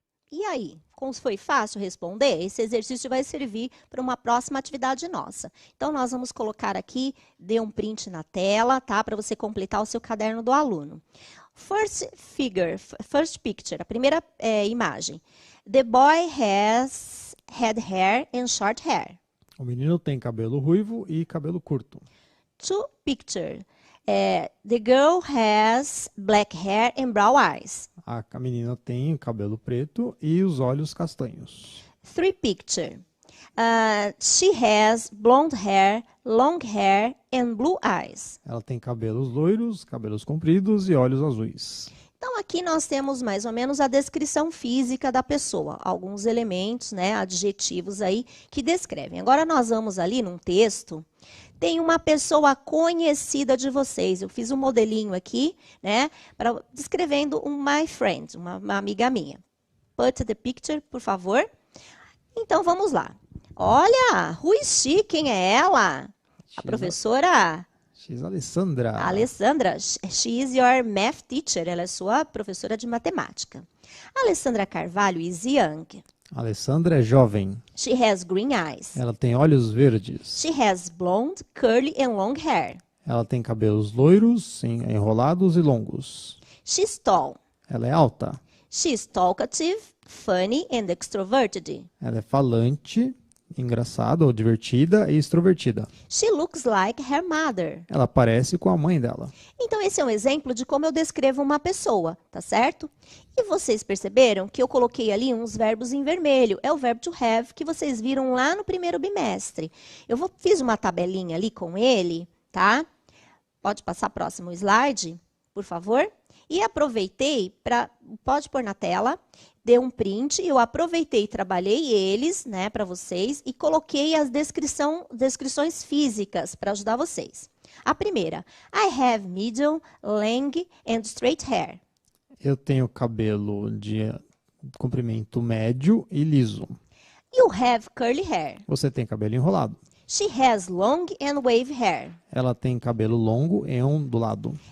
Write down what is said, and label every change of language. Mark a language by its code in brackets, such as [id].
[pt] E aí, como foi fácil responder, esse exercício vai servir para uma próxima atividade nossa. Então, nós vamos colocar aqui, dê um print na tela, tá? Para você completar o seu caderno do aluno. [en] First picture, [pt] a primeira imagem. [en] The boy has red hair and short hair. [pt] O menino tem cabelo ruivo e cabelo curto. [en] to picture. The girl has black hair and brown eyes. [pt] A menina tem cabelo preto e os olhos castanhos. [en] 3 picture. She has blonde hair, long hair and blue eyes. [pt] Ela tem cabelos loiros, cabelos compridos e olhos azuis. Então, aqui nós temos mais ou menos a descrição física da pessoa. Alguns elementos, né, adjetivos aí que descrevem. Agora, nós vamos ali num texto. Tem uma pessoa conhecida de vocês. Eu fiz um modelinho aqui, né, descrevendo um [en] my friend, [pt] uma amiga minha. [en] Put the picture, [pt] por favor. Então, vamos lá. Olha, [en] who is she? [pt] Quem é ela? A professora... [en] She's Alessandra. Alessandra, she is your math teacher. [pt] Ela é sua professora de matemática. [en] Alessandra Carvalho is young. [pt] Alessandra é jovem. [en] She has green eyes. [pt] Ela tem olhos verdes. [en] She has blonde, curly and long hair. [pt] Ela tem cabelos loiros, enrolados e longos. [en] She's tall. [pt] Ela é alta. [en] She's talkative, funny and extroverted. [pt] Ela é falante, engraçada ou divertida e extrovertida. [en] She looks like her mother. [pt] Ela parece com a mãe dela. Então, esse é um exemplo de como eu descrevo uma pessoa, tá certo? E vocês perceberam que eu coloquei ali uns verbos em vermelho. É o verbo to have que vocês viram lá no primeiro bimestre. Fiz uma tabelinha ali com ele, tá? Pode passar próximo slide, por favor? E aproveitei pode pôr na tela, dei um print, eu aproveitei e trabalhei eles, né, para vocês e coloquei as descrições físicas para ajudar vocês. A primeira, [en] I have medium, long and straight hair. [pt] Eu tenho cabelo de comprimento médio e liso. [en] You have curly hair. [pt] Você tem cabelo enrolado. [en] She has long and wave hair. [pt] Ela tem cabelo longo e ondulado.